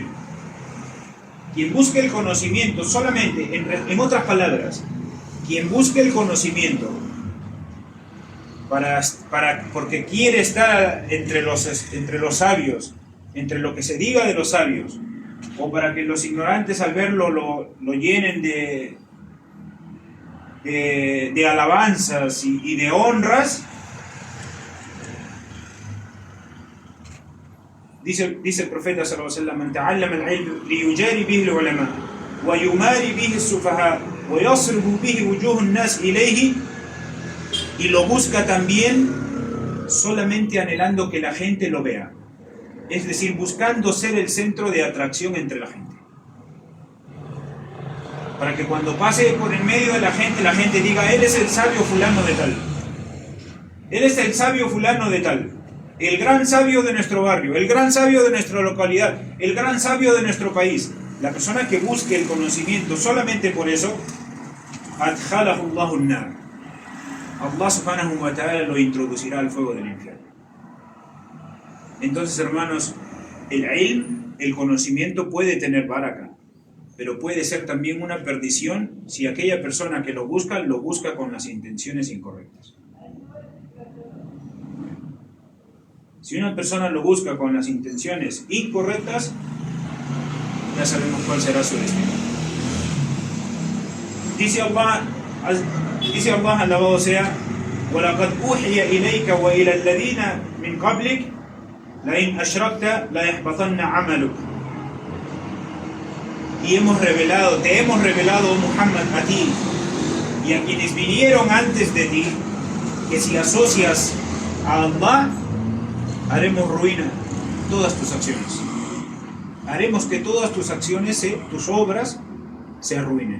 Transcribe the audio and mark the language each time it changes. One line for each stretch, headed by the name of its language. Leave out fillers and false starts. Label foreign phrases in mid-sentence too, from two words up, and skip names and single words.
Spanish: Quien busque el conocimiento solamente, en otras palabras, quien busque el conocimiento porque quiere estar entre los sabios, entre lo que se diga de los sabios, o para que los ignorantes al verlo lo llenen de alabanzas y de honras, dice el profeta
Arabic: صلى الله عليه وسلم من تعلم العلم ليجاري به العلماء ويماري به السفهاء ويصرف به وجوه الناس إليه,
Spanish: y lo busca también solamente anhelando que la gente lo vea, es decir, buscando ser el centro de atracción entre la gente, para que cuando pase por en medio de la gente diga: él es el sabio fulano de tal, él es el sabio fulano de tal, el gran sabio de nuestro barrio, el gran sabio de nuestra localidad, el gran sabio de nuestro país. La persona que busque el conocimiento solamente por eso,
Arabic: أدخله الله النار,
Spanish: Allah
Arabic: سبحانه وتعالى
Spanish: lo introducirá al fuego del infierno. Entonces, hermanos, el conocimiento puede tener baraka, pero puede ser también una perdición si aquella persona que lo busca con las intenciones incorrectas. Si una persona lo busca con las intenciones incorrectas, ya sabemos cuál será su destino. Dice Allah, alabado sea:
Arabic: وَلَقَدْ أُوحِيَ إِلَيْكَ وَإِلَى الَّذِينَ مِنْ قَبْلِكَ لَإِنْ أَشْرَكْتَ لَيَحْبَطَنَّ عَمَلُكَ.
Spanish: Y te hemos revelado, oh Muhammad, a ti y a quienes vinieron antes de ti, que si asocias a Allah, haremos ruina todas tus acciones. Haremos que todas tus acciones, tus obras, se arruinen.